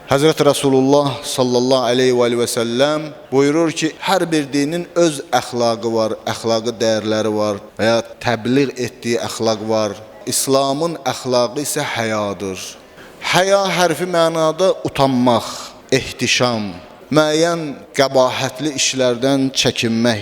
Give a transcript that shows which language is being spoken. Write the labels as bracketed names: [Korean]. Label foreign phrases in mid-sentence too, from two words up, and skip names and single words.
[Azerbaijani] Hazreti Resulullah [Arabic] صلى الله عليه وسلم [Azerbaijani] buyurur ki, her bir dinin öz əxlaqı var, əxlaqı dəyərləri var veya təbliğ etdiği əxlaq var. İslamın əxlaqı isə həyadır. Həya hərfi mənada utanmaq, ehtişam, müəyyən qəbahətli işlərdən çəkinmək.